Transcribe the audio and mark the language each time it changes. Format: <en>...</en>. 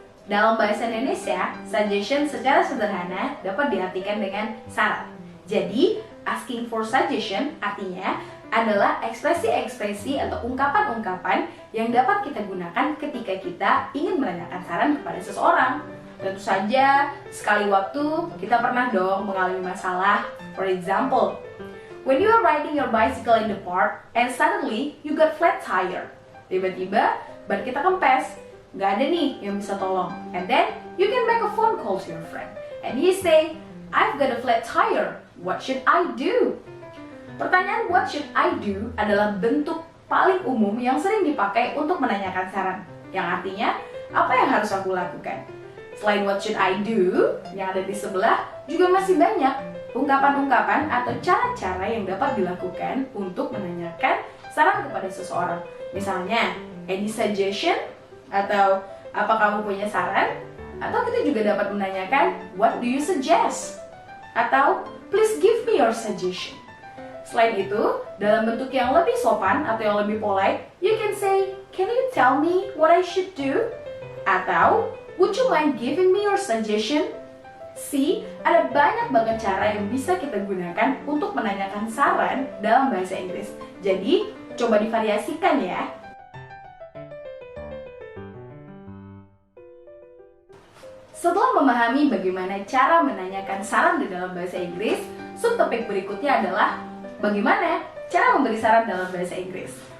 <id>Dalam bahasa Indonesia, suggestion secara sederhana dapat diartikan dengan saran. Jadi,</id> <en>asking for suggestion</en> <id>artinya adalah ekspresi-ekspresi atau ungkapan-ungkapan yang dapat kita gunakan ketika kita ingin menanyakan saran kepada seseorang. Tentu saja, sekali waktu kita pernah dong mengalami masalah.</id> <en>For example, when you are riding your bicycle in the park and suddenly you got flat tire.</en> <id>Tiba-tiba ban kita kempes, nggak ada nih yang bisa tolong.</id> <en>And then you can make a phone call to your friend and he say, I've got a flat tire. What should I do?</en> <id>Pertanyaan</id> <en>what should I do</en> <id>adalah bentuk paling umum yang sering dipakai untuk menanyakan saran. Yang artinya, apa yang harus aku lakukan? Selain</id> <en>what should I do,</en> <id>yang ada di sebelah juga masih banyak ungkapan-ungkapan atau cara-cara yang dapat dilakukan untuk menanyakan saran kepada seseorang. Misalnya,</id> <en>any suggestion?</en> <id>Atau apa kamu punya saran? Atau kita juga dapat menanyakan,</id> <en>what do you suggest? Atau, please give me your suggestion.</en> <id>Selain itu, dalam bentuk yang lebih sopan atau yang lebih polite,</id> <en>you can say, can you tell me what I should do?</en> <id>Atau,</id> <en>would you mind giving me your suggestion?</en> <id>See, ada banyak banget cara yang bisa kita gunakan untuk menanyakan saran dalam bahasa Inggris. Jadi, coba divariasikan ya. Setelah memahami bagaimana cara menanyakan saran di dalam bahasa Inggris, subtopik berikutnya adalah bagaimana cara memberi saran dalam bahasa Inggris.</id>